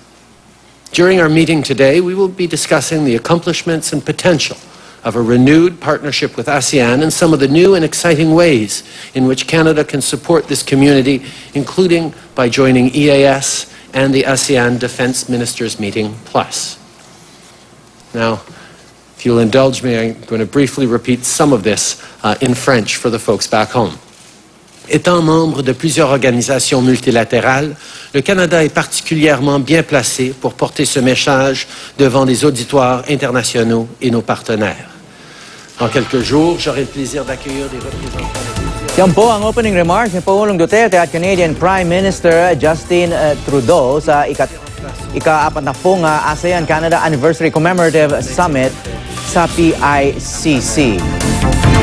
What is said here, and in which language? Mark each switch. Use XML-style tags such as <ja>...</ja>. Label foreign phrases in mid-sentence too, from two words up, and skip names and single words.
<en>During our meeting today, we will be discussing the accomplishments and potential of a renewed partnership with ASEAN and some of the new and exciting ways in which Canada can support this community, including by joining EAS and the ASEAN Defence Ministers Meeting Plus. Now, if you'll indulge me, I'm going to briefly repeat some of this in French for the folks back home.</en> <fr>Étant membre de plusieurs organisations multilatérales, le Canada est particulièrement bien placé pour porter ce message devant des auditoires internationaux et nos partenaires. Dans quelques jours, j'aurai le plaisir d'accueillir des représentants.</fr> <tl>Yan po ang</tl> <en>opening remarks</en> <tl>ni Pangulong Duterte at</tl> <en>Canadian Prime Minister</en> <tl>Justin Trudeau sa ika-4 na pong ASEAN-Canada Anniversary Commemorative Summit sa PICC.</tl>